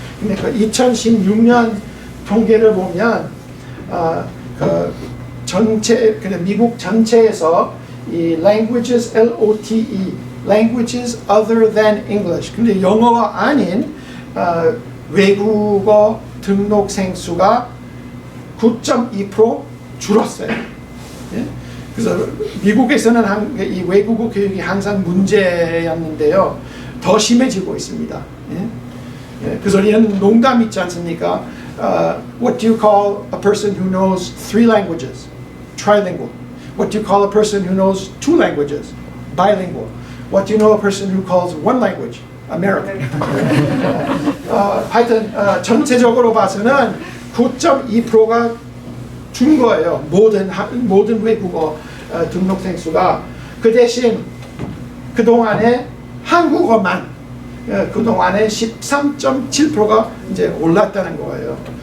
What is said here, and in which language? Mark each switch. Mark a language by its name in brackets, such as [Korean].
[Korean] 근데 그 2016년 통계를 보면 그 전체 미국 전체에서 이 [English] languages LOTE languages other than English, [Korean] 근데 영어가 아닌 외국어 등록생 수가 9.2% 줄었어요. 예? 그래서 미국에서는 이 외국어 교육이 항상 문제였는데요, 더 심해지고 있습니다. 예? 예, 그 소리는 농담 있지 않습니까? [English] What do you call a person who knows 3 languages? Trilingual. What do you call a person who knows 2 languages? Bilingual. What do you know a person who calls 1 language? American. [Korean] 하여튼 전체적으로 봐서는 9.2%가 준 거예요. 모든 외국어 등록생 수가. 그 대신 그동안에 한국어만 그동안에 13.7%가 이제 올랐다는 거예요.